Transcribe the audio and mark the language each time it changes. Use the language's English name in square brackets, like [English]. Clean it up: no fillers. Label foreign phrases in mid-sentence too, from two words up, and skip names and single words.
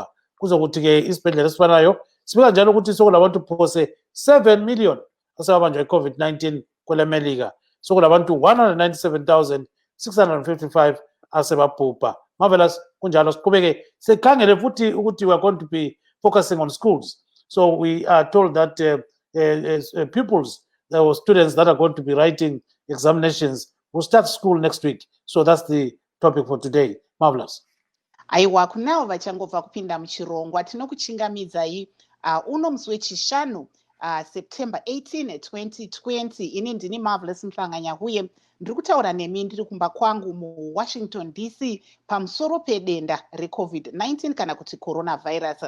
[North Ndebele] Kuzokuthi ke isibhedlela esifanayo sibika njalo ukuthi sokulabantu phose 7 million asebabanjwa i-COVID-19 kwelemelika. Sokulabantu 197,655 asebabhubha. Marvelous, kunjalo siqhubeke sekhangele futhi ukuthi [English] we are going to be focusing on schools. So we are told that pupils, or students that are going to be writing examinations will start school next week. So that's the topic for today. Marvelous. [Shona] Aiwa, kunavo vachangobva kupinda muchirongwa tinokuchingamidzai uno musi wechishanu September 18, 2020. Ini ndini Marvelous Mhlanga-Nyahuye, ndiri kutaura nemi ndiri kumba kwangu muWashington DC pamusoro pedenda reCovid-19 kana kuti coronavirus.